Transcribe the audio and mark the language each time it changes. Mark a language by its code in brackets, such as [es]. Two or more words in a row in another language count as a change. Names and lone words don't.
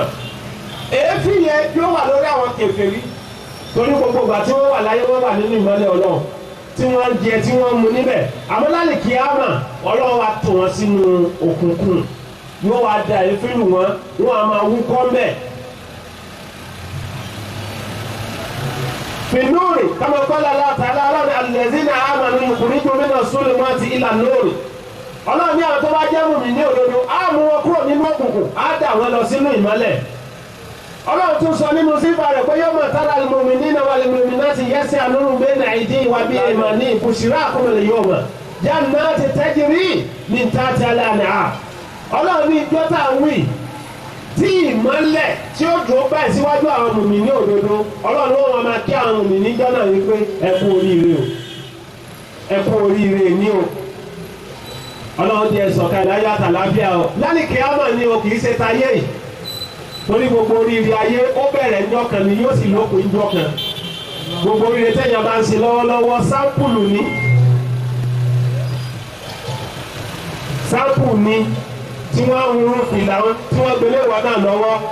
[yo] èéfín yẹn yóò wà lórí àwọn kèfèrí torí gbogbo ìgbà tí wọ́n wà láyé wọ́n wà nínú ìmọ́lẹ̀ Ọlọ́run tí wọ́n jẹ tí wọ́n mu níbẹ̀ àmọ́ lálẹ́ kíámà Ọlọ́run wa tò wọ́n sínú òkùnkùn yóò wá da èéfín lù wọ́n á máa wúkọ́ mbẹ́. [ar] في النور كما قال الله تعالى الذين آمنوا يخرجون من الظلمات إلى النور [yo] Ọlọ́run ní àwọn tó bá jẹ́ mùmí ní òdodo á mú wọn kúrò nínú òkùnkùn á dà wọn lọ sínú ìmọ́lẹ̀ Ọlọ́run tún sọ nínú sífà rẹ̀ pé [ar] يوم ترى المؤمنين والمؤمنات يسعى نورهم بين أيديهم وبأيمانهم بشراكم اليوم جنات تجري من تحتها الأنهار [yo] Ọlọ́run ní ìjọ tá à ń wí tí ìmọ́lẹ̀ tí ó dùn báyìí síwájú àwọn mùmí ní òdodo Ọlọ́run ló wọn máa kí àwọn mùmí ní jọ́nà wípé ẹ kú oríire o ẹ kú oríire ní o Ọlọ́run jẹ́ sọ̀kalẹ̀ ayé àtàláfíà o lálẹ́ kíámà ni o kì í ṣe tayé yìí torí gbogbo oríire ayé ó bẹ̀rẹ̀ ńjọ́ kan ni yóò sì lópin ńjọ́ kan gbogbo oríire tẹ̀yàn bá ń ṣe lọ́wọ́lọ́wọ́ sáǹpùlù ni tí wọ́n ń rún fìlà tí wọ́n gbélé wà náà lọ́wọ́.